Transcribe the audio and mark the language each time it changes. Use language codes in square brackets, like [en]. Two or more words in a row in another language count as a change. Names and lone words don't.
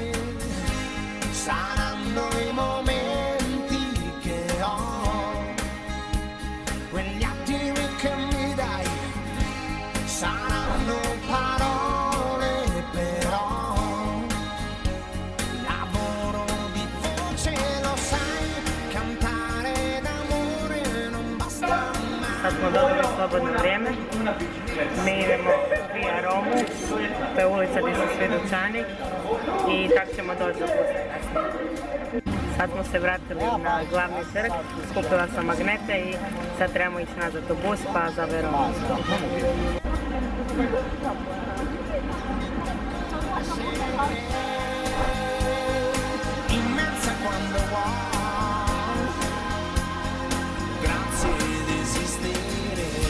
[it] saranno i momenti che ho, quegli attimi che mi dai, saranno parole però, lavoro di voce lo sai, cantare d'amore non basta mai. [hr] Sad smo dobili slobodno vrijeme. Mi idemo via Romu, to je ulica gdje su svi dućani i tako ćemo doći do pusta kasnije. Sad smo se vratili na glavni trg, skupila sam magnete i sad trebamo ići nazad u bus pa za Veronu. [it] Immensa quando vuoi, grazie di esistere.